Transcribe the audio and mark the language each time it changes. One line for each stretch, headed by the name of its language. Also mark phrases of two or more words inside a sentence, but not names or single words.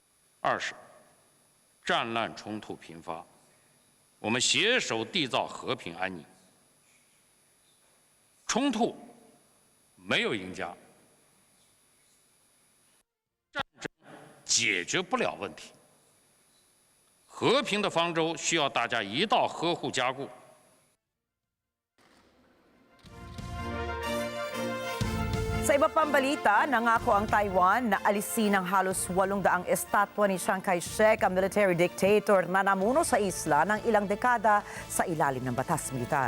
Chinese: 二是，战乱冲突频发，我们携手缔造和平安宁。冲突没有赢家，战争解决不了问题。和平的方舟需要大家一道呵护加固。
Filipino: Sa iba pang balita, nangako ang Taiwan na alisin ang halos 800 estatwa ni Chiang Kai-shek, ang
English: military dictator
Filipino: na namuno sa isla ng ilang dekada sa ilalim ng batas militar.